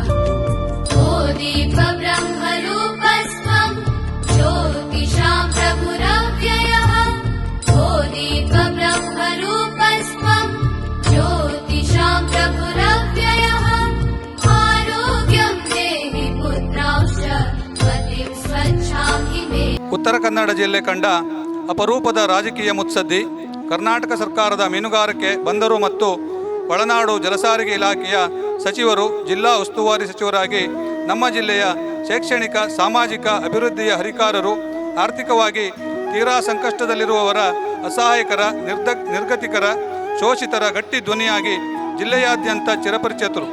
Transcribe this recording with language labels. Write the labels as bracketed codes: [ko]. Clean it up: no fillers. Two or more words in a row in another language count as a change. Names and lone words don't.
[sa] ओ दीप ब्रह्मरूपस्त्वं ज्योतिषां प्रभुरव्ययः. ओ दीप ब्रह्मरूपस्त्वं ज्योतिषां प्रभुरव्ययः. आरोग्यं देहि पुत्रांश्च मतिं स्वच्छां हि मे. [kn] ಉತ್ತರ ಕನ್ನಡ ಜಿಲ್ಲೆ ಕಂಡ ಅಪರೂಪದ ರಾಜಕೀಯ ಮುತ್ಸದ್ದಿ, ಕರ್ನಾಟಕ ಸರ್ಕಾರದ ಮೀನುಗಾರಿಕೆ, ಬಂದರು ಮತ್ತು ಒಳನಾಡು ಜಲಸಾರಿಗೆ ಇಲಾಖೆಯ ಸಚಿವರು, ಜಿಲ್ಲಾ ಉಸ್ತುವಾರಿ ಸಚಿವರಾಗಿ ನಮ್ಮ ಜಿಲ್ಲೆಯ ಶೈಕ್ಷಣಿಕ ಸಾಮಾಜಿಕ ಅಭಿವೃದ್ಧಿಯ ಹರಿಕಾರರು, ಆರ್ಥಿಕವಾಗಿ ತೀರಾ ಸಂಕಷ್ಟದಲ್ಲಿರುವವರ, ಅಸಹಾಯಕರ, ನಿರ್ಗತಿಕರ, ಶೋಷಿತರ ಗಟ್ಟಿ ಧ್ವನಿಯಾಗಿ ಜಿಲ್ಲೆಯಾದ್ಯಂತ ಚಿರಪರಿಚಿತರು.